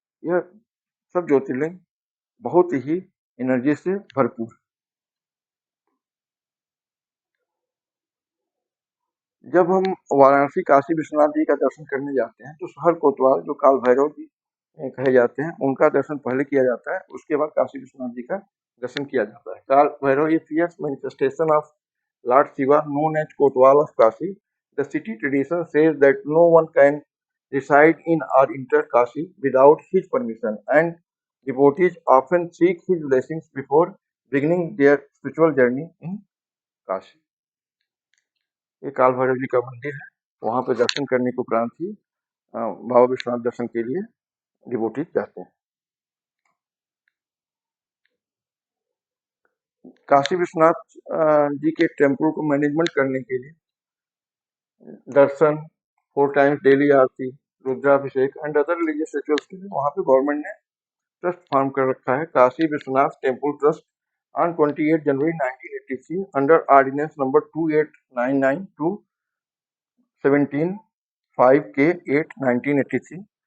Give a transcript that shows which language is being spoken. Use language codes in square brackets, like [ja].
[hi] यह सब ज्योतिर्लिंग बहुत ही एनर्जी से भरपूर। जब हम वाराणसी काशी विश्वनाथ जी का दर्शन करने जाते हैं तो हर कोतवाल जो काल भैरव जी कहे जाते हैं उनका दर्शन पहले किया जाता है, उसके बाद काशी विश्वनाथ जी का दर्शन किया जाता है। [en] काल भैरव ये fierce manifestation of Lord Shiva, known as Kotwal of Kashi. The city tradition says that no one can reside in or enter Kashi without his permission, and devotees often seek his blessings before beginning their spiritual journey in Kashi. [hi] ये काल भैरव जी का मंदिर है, वहां पे दर्शन करने के उपरांत ही बाबा विश्वनाथ दर्शन के लिए डिवोटीज जाते हैं। काशी विश्वनाथ जी के टेम्पल को मैनेजमेंट करने के लिए दर्शन, 4 times daily Aarti, Rudrabhishek and other religious rituals के लिए वहां पे गवर्नमेंट ने ट्रस्ट फॉर्म कर रखा है, Kashi Vishwanath temple trust, on 28 January 1983 under ordinance number 2899 to 17/5/8 1983।